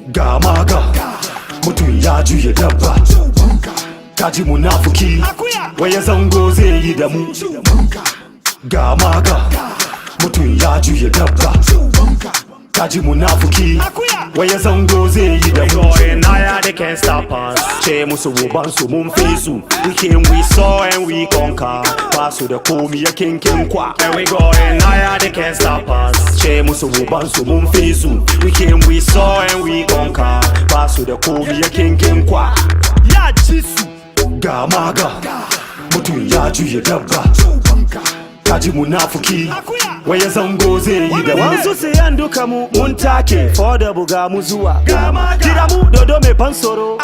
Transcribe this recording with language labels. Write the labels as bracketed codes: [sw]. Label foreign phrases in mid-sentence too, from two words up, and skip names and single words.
[ha] Ga maga, mutum ya juya dabba. Ka ji munafuki, Akuya. waya zango zai yi da mu. Ga maga, mutum ya juya dabba. Ka ji munafuki, Akuya. waya zango zai yi da mu. [en] We going higher, they can't stop us. [ha] Ce musu uban su mun fi su. [en] We came, we saw and we conquer. [ha] Ba su da komi ya kinkin kwa. [en] And we going higher, they can't stop us. [ha] Ce musu uban su mun fi su. [en] We came, we saw and we conquer. [ha] Ba su da komi ya kinkin kwa. Ya ci su. Ga maga, mutum ya juya dabba. Ka ji munafuki, Akuya. waya zango zai yi da mu. Wansu Wasu sai an duka mu mun take, for da buga mu zuwa. Ga maga. Kira mu dodo mai ban tsoro.